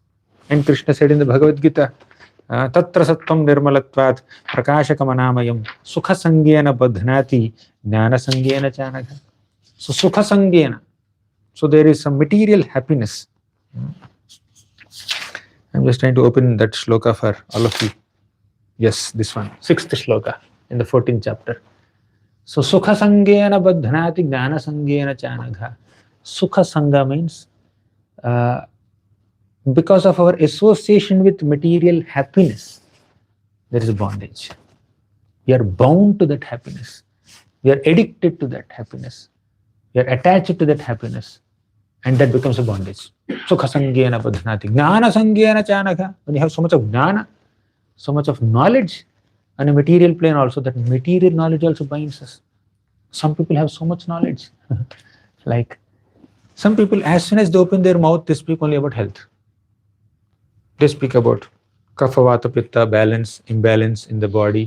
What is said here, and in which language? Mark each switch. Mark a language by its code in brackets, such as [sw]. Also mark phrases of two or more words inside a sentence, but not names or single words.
[en] And Krishna said in the Bhagavad Gita, [sa] Tatra sattvam nirmalatvat prakashakamanāmayam sukha sangyena badhnati jnana sangyena chanagha. So sukha sangyena. [en] So there is some material happiness. I'm just trying to open that shloka for all of you. Yes, this one, 6th shloka in the 14th chapter. [sa] So sukha sangyena badhnati jnana sangyena chanagha. Sukha sangha [en] means because of our association with material happiness, there is a bondage. We are bound to that happiness. We are addicted to that happiness. We are attached to that happiness. And that becomes a bondage. [sa] Sukha sangyena badhnati jnana sangyena chanagha. [en] When you have so much of jnana, so much of knowledge, on a material plane also, that material knowledge also binds us. Some people have so much knowledge. Like some people, as soon as they open their mouth, they speak only about health. They speak about kapha, vata, pitta, balance, imbalance in the body.